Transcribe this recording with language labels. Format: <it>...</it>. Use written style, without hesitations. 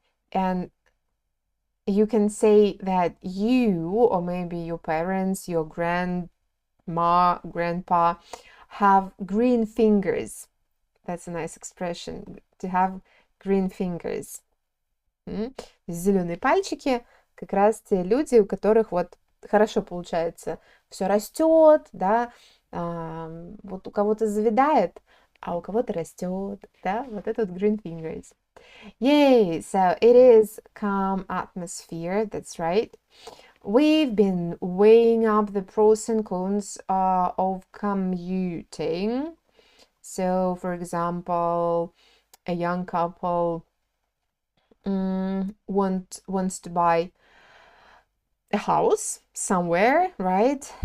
<en>And you can say that you, or maybe your parents, your grandma, grandpa, have green fingers. That's a nice expression, to have green fingers.</en> <ru>Зеленые пальчики, как раз те люди, у которых вот хорошо получается, все растет, да, вот у кого-то завядает, а у кого-то растет, да, вот это вот green fingers.</ru> <en>Yay, so it is calm atmosphere, that's right. We've been weighing up the pros and cons of commuting. So, for example, a young couple wants to buy a house somewhere, right?</en>